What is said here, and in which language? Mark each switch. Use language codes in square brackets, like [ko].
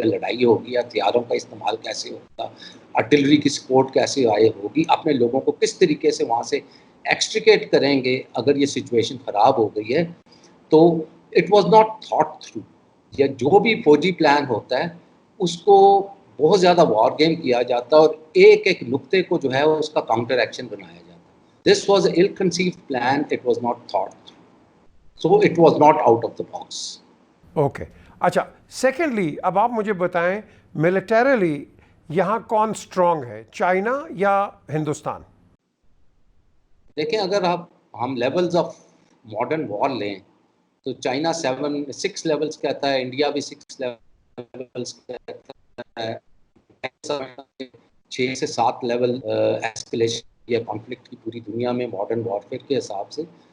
[ur] اگر لڑائی ہوگی ہتھیاروں کا استعمال کیسے ہوگا, آرٹلری کی سپورٹ کیسے آئے ہوگی, اپنے لوگوں کو کس طریقے سے وہاں سے ایکسٹریکیٹ کریں گے اگر یہ سچویشن خراب ہو گئی ہے. تو [en] it was not thought through, [ur] یا جو بھی فوجی پلان ہوتا ہے اس کو بہت زیادہ وار گیم کیا جاتا ہے اور ایک ایک نقطے کو جو ہے اس کا کاؤنٹر ایکشن بنایا جاتا ہے. [en] This was a ill conceived plan, it was not thought through. So it was not out of the box. [ur] Okay, اچھا. سیکنڈلی اب آپ مجھے بتائیں ملیٹریلی یہاں کون اسٹرانگ ہے, چائنا یا ہندوستان؟ دیکھیں اگر ہم لیولز آف ماڈرن وار لیں تو چائنا 6 لیولز کہتا ہے, انڈیا بھی 6 لیولز کہتا ہے, 6 سے 7 لیول ایسکلیشن یا کانفلکٹ کی پوری دنیا میں ماڈرن وارفیئر کے حساب سے.